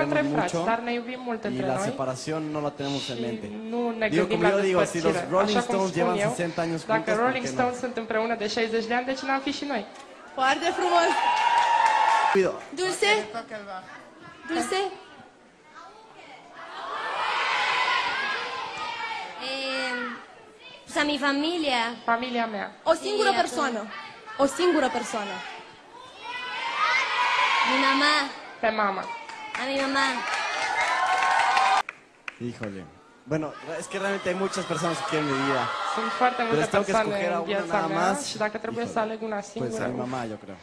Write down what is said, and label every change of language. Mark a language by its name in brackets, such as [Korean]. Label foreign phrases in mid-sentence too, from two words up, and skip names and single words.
[Romanian] ca între [Spanish] queremos [Romanian] frați, [Spanish] mucho [Romanian] dar ne iubim mult [Spanish] y [Romanian] între [Spanish] la [Romanian] noi. [Spanish] separación no la tenemos en mente. [Romanian] Nu ne [Spanish] Digo, [Romanian] gândim [Spanish] como [Romanian] la [Spanish] yo digo, si los [Romanian] despărțire. [Spanish] Rolling [Romanian] Așa cum [Spanish] Stones [Romanian] spun [Spanish] llevan [Romanian] eu, [Spanish] 60 años [Romanian] dacă [Spanish] juntos, ¿por [Romanian] Rolling [Spanish] qué no? [Romanian] Stones sunt împreună de 60 de ani, de ce n-am fi și noi? Foarte frumos. [Spanish] Cuido. Dulce? Dulce? Pues a mi familia. [Romanian] Familia mea, O singură Și persoană. O singură persoană. [Spanish] Mi mamá. [Romanian] pe mama. [Spanish] A mi mamá. Híjole. Bueno, es que realmente hay muchas personas que quieren mi vida. [Romanian] Sunt foarte multe [Spanish] Pero tengo que [Romanian] persoane [Spanish] escoger a [Romanian] în [Spanish] una [Romanian] viața [Spanish] nada [Romanian] mea [Spanish] más. [Romanian] și dacă trebuie să [Spanish] Híjole. [Romanian] aleg una [Spanish] Pues [Romanian] singură, [Spanish] a mi mamá, yo creo.